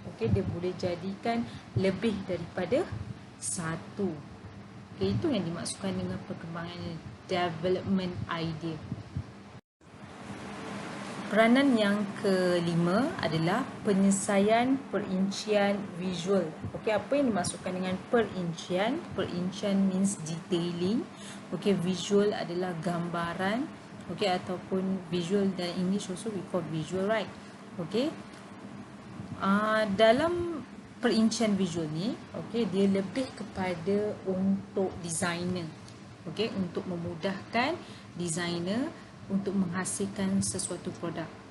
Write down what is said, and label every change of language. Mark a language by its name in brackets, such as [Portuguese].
[Malay] Okay, dia boleh jadikan lebih daripada satu. Okay, itu yang dimaksudkan dengan perkembangan development idea. Peranan yang kelima adalah penyelesaian perincian visual. Okey, apa yang dimaksudkan dengan perincian? [English] Perincian means detailing. [Malay] Okey, visual adalah gambaran. [English] Okey, [Malay] ataupun visual dalam [English] English also we call visual, right? Okey. [Malay] Dalam perincian visual ni, okey, dia lebih kepada untuk designer. Okey, untuk memudahkan designer untuk menghasilkan sesuatu produk.